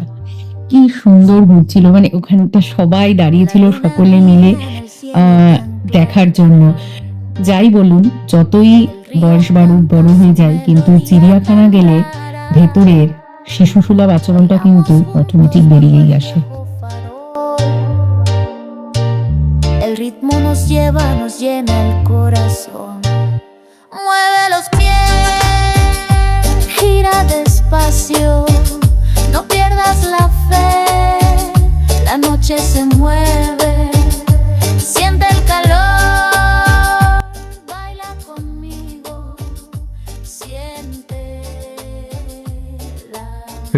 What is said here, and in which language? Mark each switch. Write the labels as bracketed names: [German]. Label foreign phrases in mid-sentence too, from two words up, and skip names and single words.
[Bangla] কি সুন্দর ঘুরছিল, মানে ওখানটা সবাই দাঁড়িয়েছিল সকলে মিলে দেখার জন্য। যাই বলুন, যতই বয়স বড় হয়ে যায়, কিন্তু চিড়িয়াখানা গেলে ভেতরের শিশুসুলভ আচরণটা কিন্তু অটোমেটিক বেরিয়েই আসে। [Spanish] El ritmo nos lleva, nos llena el corazón. Mueve los pies, gira despacio, no pierdas la fe, la noche se mueve, siente el calor, baila conmigo, siente la